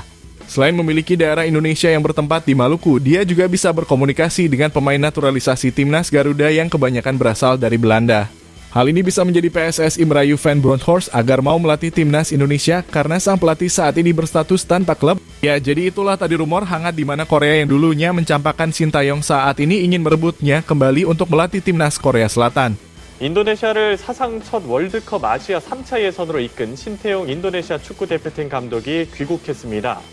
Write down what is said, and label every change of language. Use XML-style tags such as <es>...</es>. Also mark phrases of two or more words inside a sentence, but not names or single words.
<id>Selain memiliki daerah Indonesia yang bertempat di Maluku, dia juga bisa berkomunikasi dengan pemain naturalisasi timnas Garuda yang kebanyakan berasal dari Belanda. Hal ini bisa menjadi PSSI merayu Van Bronckhorst agar mau melatih timnas Indonesia karena sang pelatih saat ini berstatus tanpa klub. Ya, jadi itulah tadi rumor hangat di mana Korea yang dulunya mencampakkan Shin Tae-yong saat ini ingin merebutnya kembali untuk melatih timnas Korea Selatan.</id> <ko>인도네시아를 사상 첫 월드컵 아시아 3차 예선으로 이끈 신태용 인도네시아 축구대표팀 감독이 귀국했습니다.</ko>